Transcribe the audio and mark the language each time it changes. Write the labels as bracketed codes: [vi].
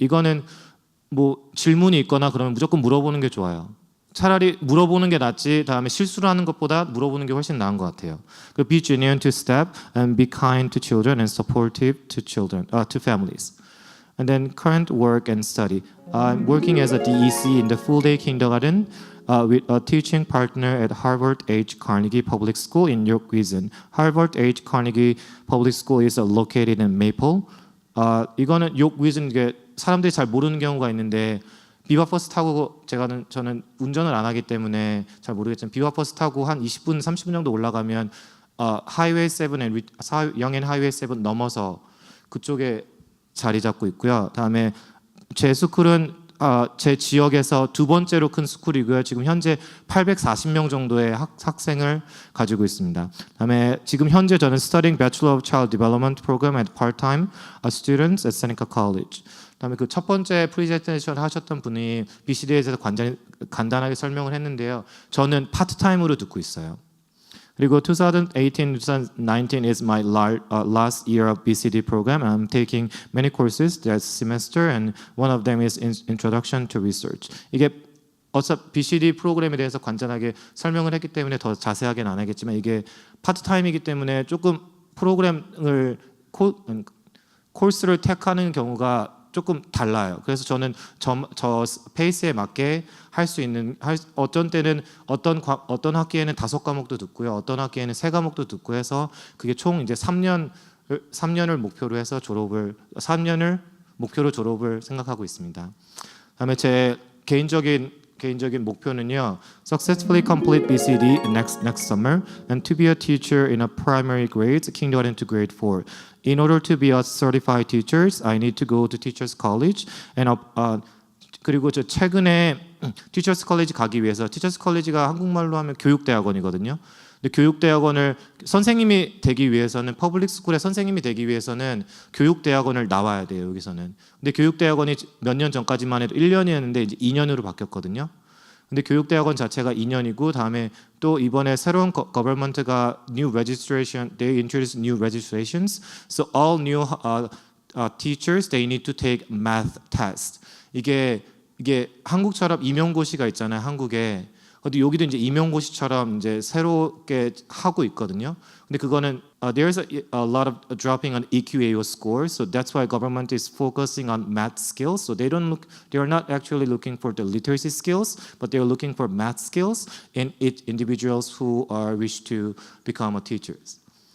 [ko] 이거는 뭐 질문이 있거나 그러면 무조건 물어보는 게 좋아요. 차라리 물어보는 게 낫지 다음에 실수를 하는 것보다 물어보는 게 훨씬 나은 것 같아요. [en] Be genuine to staff and be kind to children and supportive to children, to families. And then current work and study. I'm working as a DEC in the full-day kindergarten with a teaching partner at Harvard H. Carnegie Public School in York Region. Harvard H. Carnegie Public School is located in Maple. [ko] 이거는 욕 위즌 게 사람들이 잘 모르는 경우가 있는데 비바버스 타고 저는 운전을 안 하기 때문에 잘 모르겠지만 비바버스 타고 한 20분 30분 정도 올라가면 하이웨이 7에 영앤 하이웨이 7 넘어서 그쪽에 자리 잡고 있고요. 다음에 제 스쿨은 제 지역에서 두 번째로 큰 스쿨이고요. 지금 현재 840명 정도의 학생을 가지고 있습니다. 다음에 지금 현재 저는 [en] studying Bachelor of Child Development Program at part-time students at Seneca College. [ko] 그다음에 그 첫 번째 프레젠테이션 하셨던 분이 BCD에 대해서 간단하게 설명을 했는데요. 저는 파트타임으로 듣고 있어요. 그리고 [en] 2018-2019 is my last year of BCD program. I'm taking many courses that semester, and one of them is Introduction to Research. [ko] 이게 어차피 BCD 프로그램에 대해서 간단하게 설명을 했기 때문에 더 자세하게는 안 하겠지만 이게 파트타임이기 때문에 조금 프로그램을 코스를 택하는 경우가 조금 달라요. 그래서 저는 저 페이스에 맞게 할 수 있는 어떤 때는 어떤 학기에는 5과목도 듣고요. 어떤 학기에는 3과목도 듣고 해서 그게 총 이제 3년을 목표로 해서 3년을 목표로 졸업을 생각하고 있습니다. 그다음에 제 개인적인 목표는요. [en] Successfully complete BCD next summer and to be a teacher in a primary grade, kindergarten to grade 4. In order to be a certified teacher, I need to go to Teachers College. And [ko] 그리고 저 최근에 Teachers College 가기 위해서 Teachers College가 한국말로 하면 교육대학원이거든요. 근데 교육대학원을 선생님이 되기 위해서는 퍼블릭 스쿨의 선생님이 되기 위해서는 교육대학원을 나와야 돼요. 여기서는. 근데 교육대학원이 몇 년 전까지만 해도 1년이었는데 이제 2년으로 바뀌었거든요. 근데 교육대학원 자체가 2년이고 다음에 또 이번에 새로운 government가 [en] new registration, they introduced new registrations. So all new teachers they need to take math test. [ko] 이게 한국처럼 임용고시가 있잖아요. 한국에. 근데 여기도 이제 임용고시처럼 이제 새롭게 하고 있거든요. 근데 그거는 [en] there's a lot of dropping on EQAO scores, so that's why government is focusing on math skills. So they are not actually looking for the literacy skills, but they are looking for math skills in individuals who wish to become a teachers.